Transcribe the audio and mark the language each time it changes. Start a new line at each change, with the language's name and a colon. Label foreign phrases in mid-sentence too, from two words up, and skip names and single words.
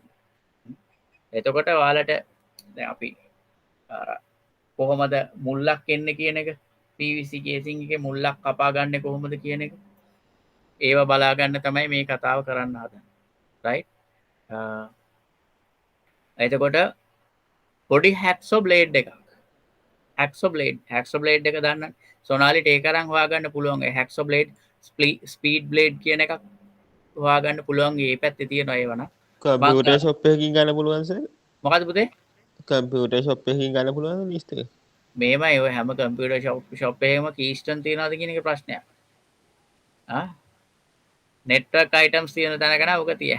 Sinhala: එතකොට ඔයාලට දැන් අපි අර කොහොමද මුල්ලක් එන්නේ කියන එක
English: PVC casing
Sinhala: එකේ මුල්ලක් කපා ගන්න කොහොමද කියන එක ඒව බලා ගන්න තමයි මේ කතාව කරන්න හදන්නේ. right? එතකොට පොඩි
English: hacksaw blade
Sinhala: එකක්.
English: hacksaw blade
Sinhala: එක දාන්න. සොනාලිට ඒක අරන් හොයාගන්න පුළුවන්. ඒ
English: hacksaw blade speed blade
Sinhala: කියන එකක් හොයාගන්න පුළුවන්. මේ පැත්තේ තියෙනවා ඒවන.
English: computer shop
Sinhala: එකකින් ගන්න පුළුවන් සර්. මොකද පුතේ?
English: computer shop
Sinhala: එකකින් ගන්න පුළුවන් ලිස්ට් එක. මේමයි ඔය හැම
English: computer shop
Sinhala: එකකම කීස්ටන් තියනවාද කියන එක ප්‍රශ්නයක්.
English: network items
Sinhala: තියෙන තැනක නෑ ඔක තියෙන්නේ.